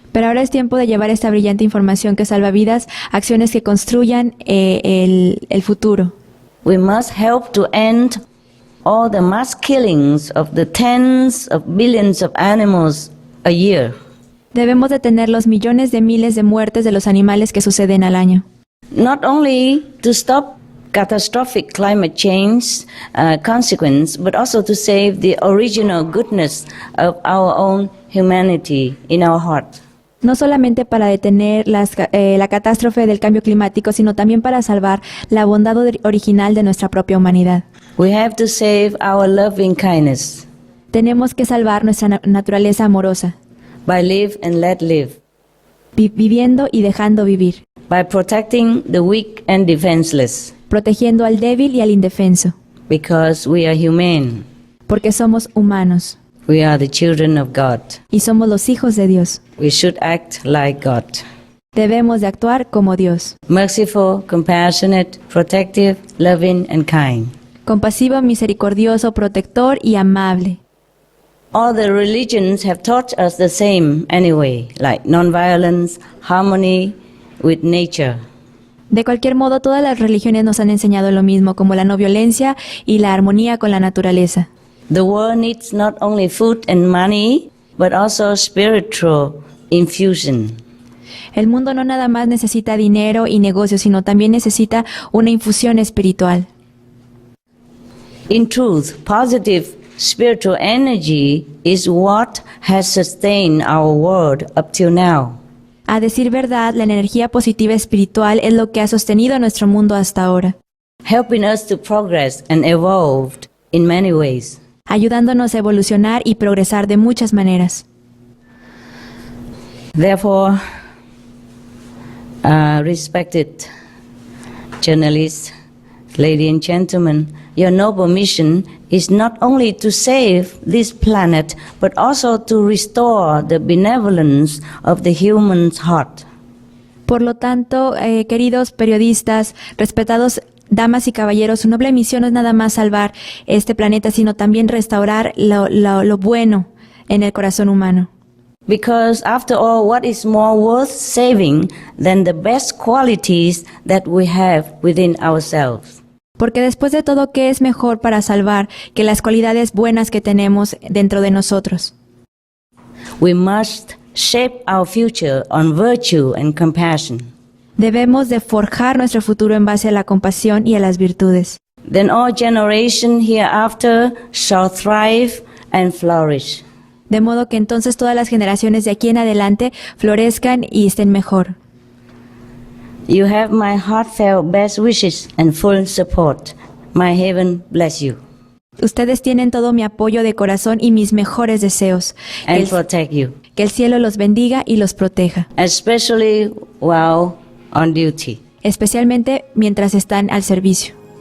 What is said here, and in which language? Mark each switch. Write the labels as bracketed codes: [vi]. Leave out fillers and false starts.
[es] Pero ahora es tiempo de llevar esta brillante información que salva vidas, acciones que construyan el futuro. [en] We must help to end all the mass killings of the tens of billions of animals a year. [es] Debemos detener los millones de miles de muertes de los animales que suceden al año. [en] Not only to stop catastrophic climate change consequence, but also to save the original goodness of our own humanity in our heart. [es] No solamente para detener la catástrofe del cambio climático, sino también para salvar la bondad original de nuestra propia humanidad. [en] We have to save our loving kindness. [es] Tenemos que salvar nuestra naturaleza amorosa. [en] By live and let live. [es] Viviendo y dejando vivir. [en] By protecting the weak and defenseless. [es] Protegiendo al débil y al indefenso. [en] Because we are humane. [es] Porque somos humanos. [en] We are the children of God. [es] Y somos los hijos de Dios. [en] We should act like God. [es] Debemos de actuar como Dios. [en] Merciful, compassionate, protective, loving and kind. [es] Compasivo, misericordioso, protector y amable. [en] All the religions have taught us the same anyway, like nonviolence, harmony with nature. [es] De cualquier modo, todas las religiones nos han enseñado lo mismo, como la no violencia y la armonía con la naturaleza. [en] The world needs not only food and money, but also spiritual infusion. [es] El mundo no nada más necesita dinero y negocios, sino también necesita una infusión espiritual. [en] In truth, positive spiritual energy is what has sustained our world up till now. [es] A decir verdad, la energía positiva espiritual es lo que ha sostenido nuestro mundo hasta ahora, [en] helping us to progress and evolve in many ways. [es] ayudándonos a evolucionar y progresar de muchas maneras. [en] Therefore, respected journalists, ladies and gentlemen, your noble mission is not only to save this planet, but also to restore the benevolence of the human heart. [es] Por lo tanto, queridos periodistas, respetados damas y caballeros, su noble misión no es nada más salvar este planeta, sino también restaurar lo bueno en el corazón humano. [en] Because after all, what is more worth saving than the best qualities that we have within ourselves? [es] Porque después de todo, ¿qué es mejor para salvar que las cualidades buenas que tenemos dentro de nosotros? [en] We must shape our future on virtue and compassion. [es] Debemos de forjar nuestro futuro en base a la compasión y a las virtudes. [en] Then all generations hereafter shall thrive and flourish. [es] De modo que entonces todas las generaciones de aquí en adelante florezcan y estén mejor. [en] You have my heartfelt best wishes and full support. My heaven bless you. [es] Ustedes tienen todo mi apoyo de corazón y mis mejores deseos. [en] And protect you. [es] Que el cielo los bendiga y los proteja. [en] Especially while on duty. [es] Especialmente mientras están al servicio.